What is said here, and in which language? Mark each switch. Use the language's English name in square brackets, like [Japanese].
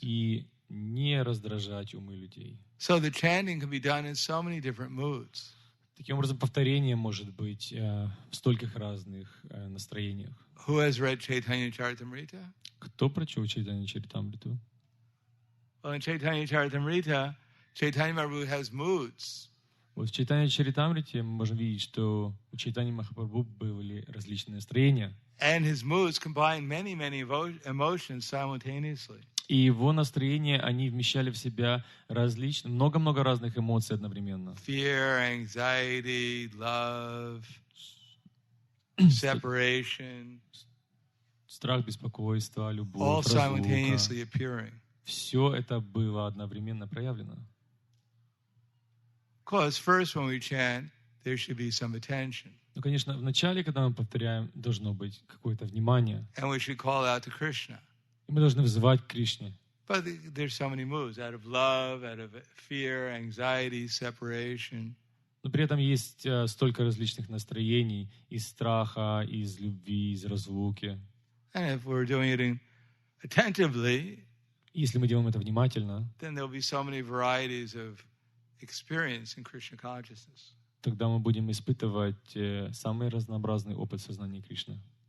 [Russian] И не раздражать умы людей. [English] So the chanting can be done in so many different moods. [Russian] Таким образом, повторение может быть в стольких разных настроениях. [English] Who has read Chaitanya Charitamrita? [Russian] Кто прочел Чайтанья Чаритамриту? [English] Well, in Chaitanya Charitamrita, Chaitanya Mahaprabhu has moods. [Russian] Вот в Чайтанья Чаритамрите мы можем видеть, что у Чайтаньи Махапрабху были различные настроения. [English] And his moods combine many emotions simultaneously. [Russian] И его настроения, они вмещали в себя много-много разных эмоций одновременно. [English] Fear, anxiety, love, separation. [Russian] Страх, беспокойство, [English] All [Russian] любовь, [English] simultaneously [Russian] разлука. [English] appearing. [Russian] Все это было одновременно проявлено. [English] Because first when we chant, there should be some attention. [Russian] Ну, конечно, в начале, когда мы повторяем, должно быть какое-то внимание. [English] And we should call out to Krishna. [Russian] И мы должны взывать к Кришне. [English] But there's so many moods, out of love, out of fear, anxiety, separation. [Russian] Но при этом есть столько различных настроений, из страха, из любви, из разлуки. [English] And if we're doing it attentively, [Russian] если мы делаем это внимательно, [English] then there'll be so many varieties of experience in Krishna consciousness. [Russian] Тогда мы будем испытывать самый разнообразный опыт сознания Кришны.